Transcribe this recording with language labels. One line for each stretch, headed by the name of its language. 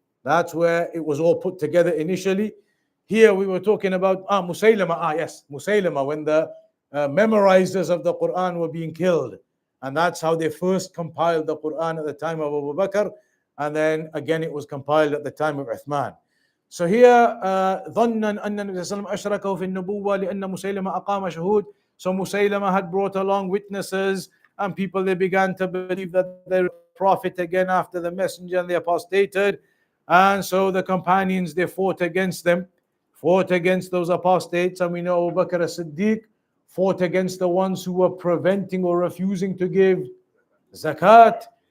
English: That's where it was all put together initially. Here we were talking about Musaylama. Yes, Musaylama, when the memorizers of the Quran were being killed. And that's how they first compiled the Quran at the time of Abu Bakr. And then again it was compiled at the time of Uthman. So here,
Arabic: ظَنًّا أَنَّ النَّبِيَّ صلى الله عليه وسلم أشركه في النبوة لأن مسيلمة أقام شهود.
English: So Musaylama had brought along witnesses, and people, they began to believe that they were prophet again after the messenger, and they apostated. And so the companions, they fought against them, fought against those apostates. And we know Abu Bakr as-Siddiq fought against the ones who were preventing or refusing to give zakat.